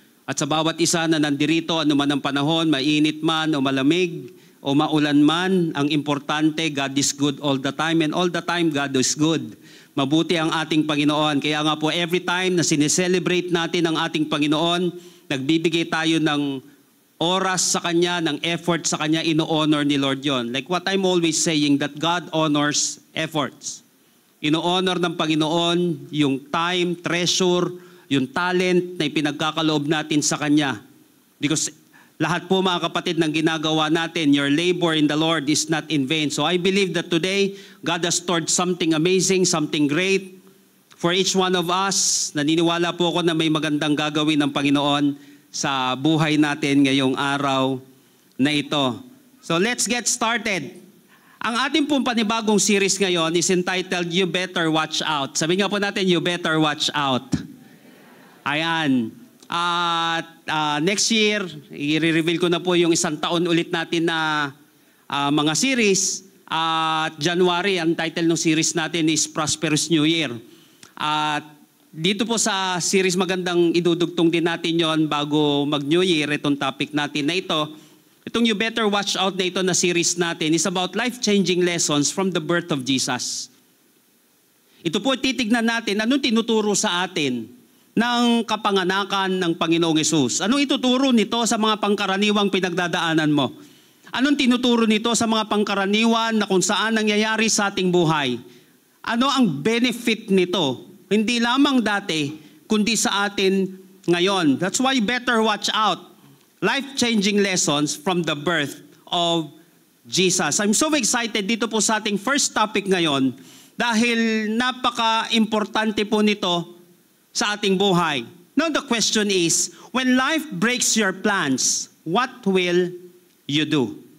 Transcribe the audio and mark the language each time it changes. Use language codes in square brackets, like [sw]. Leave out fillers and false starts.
[tl] At sa bawat isa na nandirito, ano man ang panahon, mainit man o malamig o maulan man, ang importante, [en] God is good all the time, and all the time God is good. [tl] Mabuti ang ating Panginoon. Kaya nga po every time na sineselebrate natin ang ating Panginoon, nagbibigay tayo ng oras sa Kanya, ng effort sa Kanya, ino-honor ni Lord yon. [en] Like what I'm always saying, that God honors efforts. [tl] Ino-honor ng Panginoon yung time, treasure, yung talent na ipinagkakaloob natin sa Kanya. [en] Because [tl] lahat po mga kapatid ng ginagawa natin, [en] your labor in the Lord is not in vain. So I believe that today, God has stored something amazing, something great for each one of us. [tl] Naniniwala po ako na may magandang gagawin ng Panginoon sa buhay natin ngayong araw na ito. [en] So let's get started. [tl] Ang ating pong panibagong series ngayon [en] is entitled, You Better Watch Out. [tl] Sabi nga po natin, You Better Watch Out. Ayan. At next year, i-reveal ko na po yung isang taon ulit natin na mga series. At January, ang title ng series natin is Prosperous New Year. At dito po sa series, magandang idudugtong din natin yon bago mag-New Year, itong topic natin na ito. [en] Itong You Better Watch Out [tl] na ito na series natin [en] is about life-changing lessons from the birth of Jesus. [tl] Ito po titignan natin anong tinuturo sa atin ng kapanganakan ng Panginoong Hesus. Anong ituturo nito sa mga pangkaraniwang pinagdadaanan mo? Anong tinuturo nito sa mga pangkaraniwan na kung saan nangyayari sa ating buhay? Ano ang benefit nito? Hindi lamang dati, kundi sa atin ngayon. [en] That's why better watch out. Life-changing lessons from the birth of Jesus. I'm so excited [tl] dito po sa ating first topic ngayon dahil napaka-importante po nito sa ating buhay. [en] Now the question is, when life breaks your plans, what will you do?